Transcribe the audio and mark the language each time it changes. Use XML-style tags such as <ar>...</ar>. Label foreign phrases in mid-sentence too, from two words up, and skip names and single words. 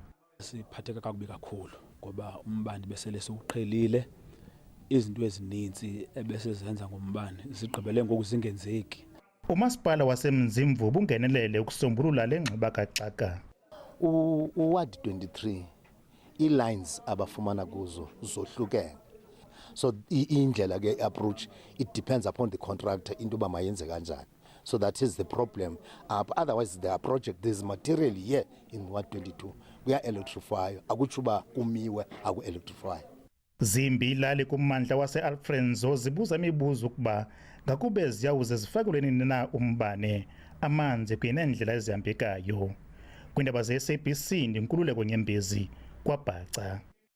<xh>Siphatheka kakubi kakhulu ngoba umbane besele siwuqhelile, izinto ezininzi ebesezenza ngombane zigqibele ngoku zingenzeki. Umasipala waseMzimvu bungenelele ukusombulula le ngxeba kaxaka. Ward 23 i-lines abafumana kuzo zohlukene, so indlela ke</xh> <en>approach it depends upon the contractor</en> <xh>into ba mayenze kanjani.</xh> <en>So that is the problem. Otherwise the project there's material here in Ward 22</en> <xh>kuya electrify akutsho uba kumiwe aku electrify. Zimbi ilali kummandla wase-Alfrenzo zibuza imibuzo ukuba ngakube ziyawuze zifakelwe nini na umbane, amanzi kunye neendlela ezihambekayo. Kwiindaba ze-SABC, ndiNkululeko Nyembezi kwaBhaca.</xh>